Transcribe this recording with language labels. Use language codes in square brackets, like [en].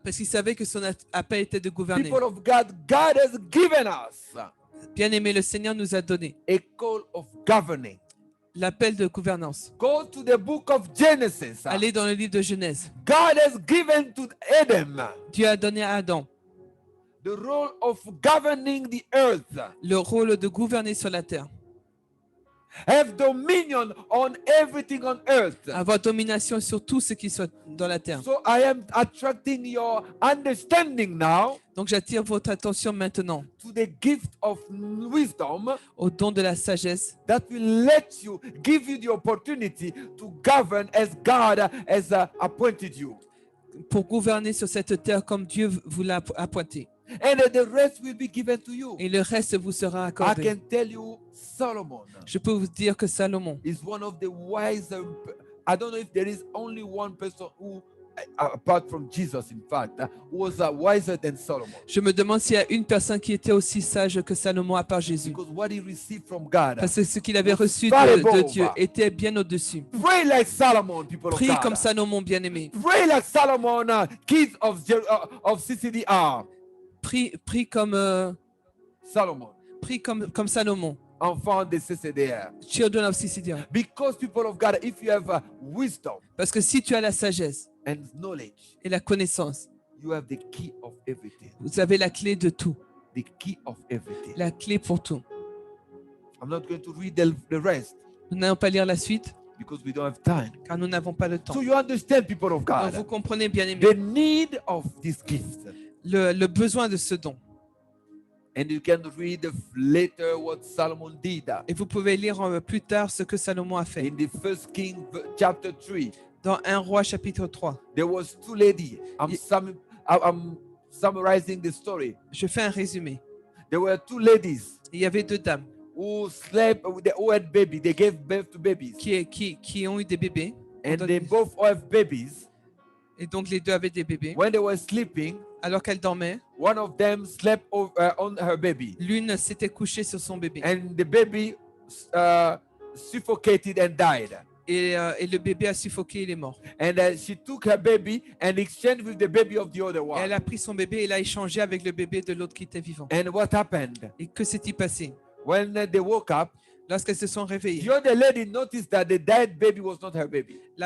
[fr] Parce qu'il savait que son appel était de gouverner. [en] People of God, God has given us [fr] Bien-aimé, le Seigneur nous a donné [en] a call of governing. [fr] l'appel de gouvernance. [en] Go to the book of Genesis. [fr] Allez dans le livre de Genèse. [en] God has given to Adam [fr] Dieu a donné à Adam [en] the role of governing the earth. [fr] le rôle de gouverner sur la terre, [en] Have dominion on everything on earth. [fr] avoir domination sur tout ce qui soit dans la terre. [en] So I am attracting your understanding now [fr] Donc j'attire votre attention maintenant [en] to the gift of wisdom [fr] au don de la sagesse [en] that will give you the opportunity to govern as God has appointed you. [fr] pour gouverner sur cette terre comme Dieu vous l'a appointé. [en] And the rest will be given to you. [fr] Et le reste vous sera [en] I [fr] accordé. [en] can tell you, Solomon [fr] Je peux vous dire que Salomon [en] is one of the wiser. I don't know if there is only one person who, apart from Jesus, in fact, who was wiser than Solomon. [fr] Je me demande s'il y a une personne qui était aussi sage que Salomon à part Jésus. [en] Because what he received from God. [fr] Parce que ce qu'il avait reçu [en] Far [fr] de [en] above. [fr] Dieu était bien au-dessus. [en] Pray like Solomon, people of [fr] Prie [en] God. [fr] comme Salomon, bien-aimé. [en] Pray like Solomon, kids of CCDR. [fr] Prie comme [en] Solomon, [fr] Salomon. enfants de CCDR. [en] Children of CCDR. Because people of God, if you have wisdom [fr] Parce que si tu as la sagesse [en] and knowledge, [fr] et la connaissance, [en] you have the key of everything. [fr] vous avez la clé de tout. [en] The key of everything. [fr] La clé pour tout. [en] I'm not going to read the rest [fr] Nous n'allons pas lire la suite [en] because we don't have time. [fr] car nous n'avons pas le temps. [en] So you understand, people of [fr] Donc, vous [en] God, [fr] comprenez, bien-aimé, [en] the need of this gift. [fr] le besoin de ce don. [en] And you can read later what Solomon did. [fr] Et vous pouvez lire plus tard ce que Salomon a fait. [en] In the First King chapter 3, [fr] Dans 1 Roi chapitre 3, [en] there was two ladies. I'm summarizing the story. [fr] je fais un résumé. [en] There were two ladies [fr] Il y avait deux dames [en] who slept, who had baby. They gave birth to babies. [fr] qui ont eu des bébés. [en] And they both have babies. [fr] Et donc les deux avaient des bébés. [en] When they were sleeping, [fr] Alors qu'elles dormaient, [en] one of them slept on her baby. [fr] l'une s'était couchée sur son bébé. [en] And the baby suffocated and died. [fr] Et le bébé a suffoqué, il est mort. [en] And she took her baby and exchanged with the baby of the other [fr] Et [en] one. [fr] elle a pris son bébé et l'a échangé avec le bébé de l'autre qui était vivant. [en] And what happened? [fr] Et que s'est-il passé? [en] When they woke up, [fr] Lorsqu'elles se sont [en] the [fr] réveillées, [en] other lady noticed that the dead baby was not her baby.